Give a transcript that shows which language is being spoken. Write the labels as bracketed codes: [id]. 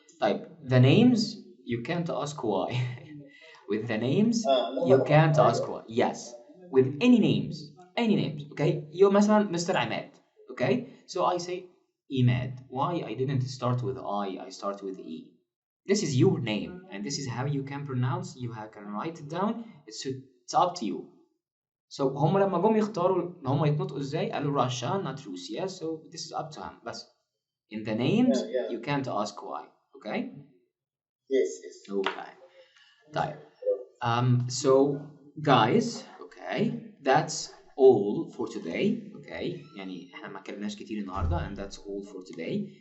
[en] طيب, the names you can't ask why. With the names you can't ask why. Yes, with any names. Okay, you're مثلا Mr. Ahmed. Okay, so I say Ahmed. Why I didn't start with I start with E. This is your name, and this is how you can pronounce. You can write it down. It's up to you. [ar] So هم لما جم يختاروا ان هم يتنطقوا ازاي قالوا [en] Russia not Russia. So this is up to them. بس in the names you can't ask why. Okay? Yes. Okay. طيب. So guys, okay, that's all for today. Okay, [ar] يعني احنا ما اتكلمناش كتير النهارده, [en] and that's all for today.